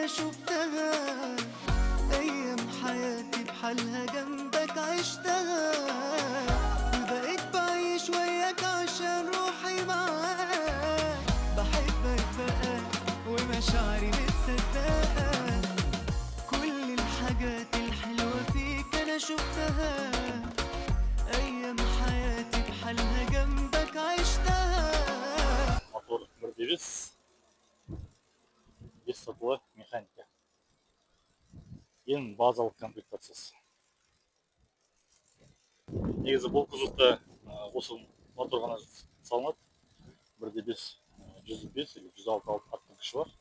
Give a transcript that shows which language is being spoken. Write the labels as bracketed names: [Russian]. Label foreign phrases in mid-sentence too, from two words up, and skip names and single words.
[Arabic] شفتها، أيام حياتي بحالها جنبك عشتها، وبقيت بعيش وياك عشان روحي معاك، بحبك بقى ومشاعري متصدقة. كل الحاجات الحلوة فيك أنا شفتها، أيام حياتي بحالها جنبك عشتها. [Kazakh] Мотор 1.9, без сатылы механика. Ең базалық комплектациясы. Негізі бұл кузовта осы мотор ғана салынады. 1.5 105 или 106 аттың күші бар.